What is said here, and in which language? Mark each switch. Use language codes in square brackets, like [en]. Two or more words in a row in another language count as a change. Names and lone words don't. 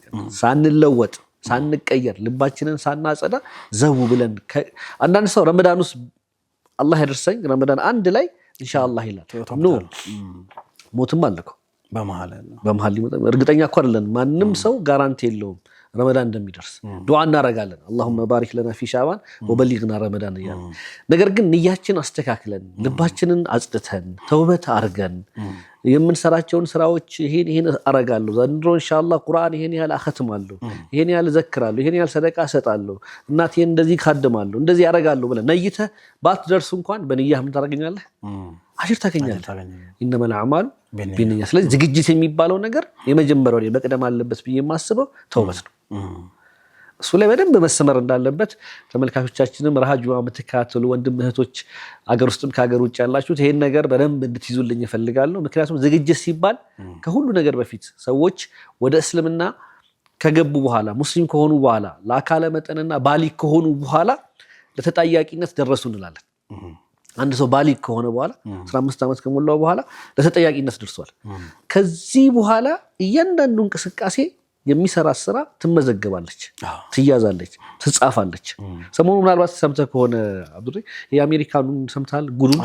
[am] ሳንለወጥ ሳንቀየር ልባችንን ሳናጸዳ ዘው ብለን አንዳንድ ሰው ረመዳን ውስጥ አላህ ያደርሰኝ ረመዳን አንድ ላይ ኢንሻአላህ ይላል። ሞትም አለከው በመሃል ሊመጣ እርግጠኛ እኮ አይደለም። ማንም ሰው ጋራንቲ የለውም ረመዳን እንደሚደርስ። ዱዓ እናረጋለን [ar] اللهم بارك لنا في شعبان وبلغنا رمضان [am] እያልን ነገር ግን ንያችን አስተካክለን ልባችንን አጽድተን ተውበት አርገን የምንሰራቸውን ስራዎች ይሄን አረጋለሁ ዘንድሮ ኢንሻአላህ ቁርአን ይሄን ያህል አختማለሁ ይሄን ያህል ዘክራለሁ ይሄን ያህል ሰደቃ እሰጣለሁ እናቴን እንደዚህ ካደማለሁ እንደዚህ ያረጋለሁ ብለህ ነይተህ ባትደርስ እንኳን በንያህ ምን ታረጋኛለህ አጅር ታገኛለህ [ar] إنما الأعمال بالنيات [am] ስለዚህ ዝግጅት የሚባለው ነገር የመጀመሪያው ላይ መቅደም አለበት ብዬ የማስበው ተውበት ነው እሱ ላይ በደንብ መሰመር እንዳለበት ተመልካቾቻችንም ረሃጁዋ መተካተሉ ወንድም እህቶች አገር ውስጥም ከሀገር ውጭ ያላችሁት ይሄን ነገር በደንብ እንድትይዙልኝ እፈልጋለሁ ምክንያቱም ዝግጅት ሲባል ከሁሉ ነገር በፊት ሰዎች ወደ እስልምና ከገቡ በኋላ ሙስሊም ከሆኑ በኋላ ለአካለ መጠንና ባሊግ ከሆኑ በኋላ ለተጠያቂነት ደረሱ እንላለን አንድ ሰው ባሊግ ከሆነ በኋላ 15 ዓመት ከሞላው በኋላ ለተጠያቂነት ደርሷል ከዚህ በኋላ እያንዳንዱ እንቅስቃሴ የሚሰራ ስራ ትመዘገባለች ትያዛለች ትጻፋለች ሰሞኑ ምናልባት ሰምተህ ከሆነ አብዱሪ የአሜሪካኑን ሰምታል ጉዱን